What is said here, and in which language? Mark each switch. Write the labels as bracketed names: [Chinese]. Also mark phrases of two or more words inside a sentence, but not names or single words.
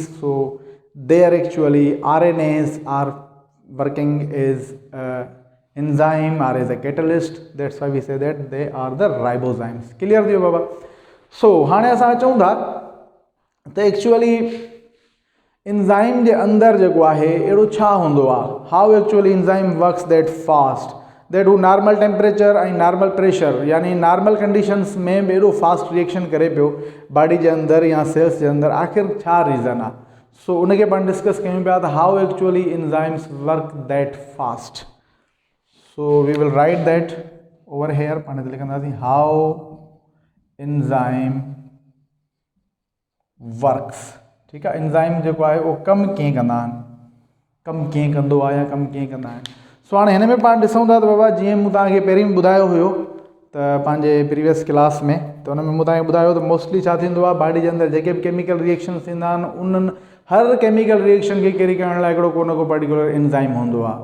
[English] So there actually RNAs are working as enzyme or as a catalyst. That's why we say that they are the ribozymes. [Sindhi] Clear थियो बाबा. So हाणे असां अचूं था त एक्चुअली एंजाइम जे अंदरि जेको आहे अहिड़ो छा हूंदो आहे. [English] how actually enzyme works that fast, that who normal temperature [Sindhi] ऐं [English] normal pressure [Sindhi] यानी [English] normal conditions [Sindhi] में बि एॾो [English] fast reaction [Sindhi] करे पियो बॉडी जे अंदरि या सेल्स जे अंदरि. आख़िर छा रीज़न आहे. सो उनखे पाण डिस्कस कयूं पिया त [English] how actually enzymes work that fast. So we will write that over here. [Sindhi] पाण हिते लिखंदासीं [English] how enzyme works. [Sindhi] ठीकु आहे. एंजाइम जेको आहे उहो कमु कीअं कंदा आहिनि, कमु कीअं कंदो आहे या कमु कीअं कंदा आहिनि. सो हाणे हिन में पाण ॾिसूं था त बाबा जीअं मूं तव्हांखे पहिरीं ॿुधायो हुयो त पंहिंजे [English] previous class [Sindhi] में, त हुन में मूं तव्हांखे ॿुधायो त मोस्टली छा थींदो आहे बॉडी जे अंदरि जेके बि [English] chemical reactions [Sindhi] थींदा आहिनि उन्हनि हर [English] chemical reaction [Sindhi] खे कैरी करण लाइ हिकिड़ो को न को [English] particular enzyme [Sindhi] हूंदो आहे.